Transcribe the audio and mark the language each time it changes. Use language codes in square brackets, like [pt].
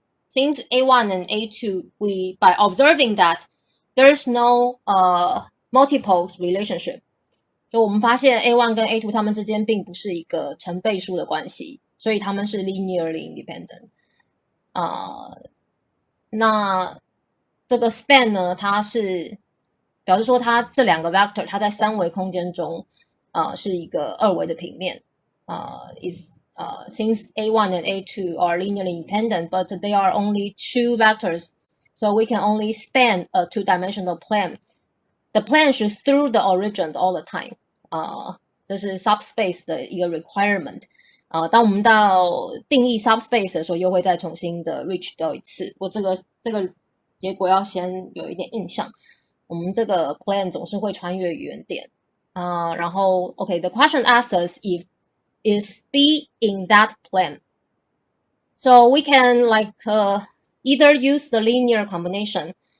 [en] Since A1 and A2, by observing that there's no multiples relationship， [zh] 就我们发现 A1 跟 A2 它们之间并不是一个成倍数的关系，所以它们是 linearly independent。那这个 span 呢，它是表示说它这两个 vector 它在三维空间中是一个二维的平面。 [en] Since A1 and A2 are linearly independent, but they are only two vectors, so we can only span a two-dimensional plane. The plane should through the origin all the time. [zh] 这是 subspace 的一个 requirement. 当我们到定义 subspace 的时候，又会再重新的 reach 到一次。不过这个结果要先有一点印象。我们这个 plane 总是会穿越原点。然后 [en] the question asks us if is B in that plane. So we can either use the linear combination.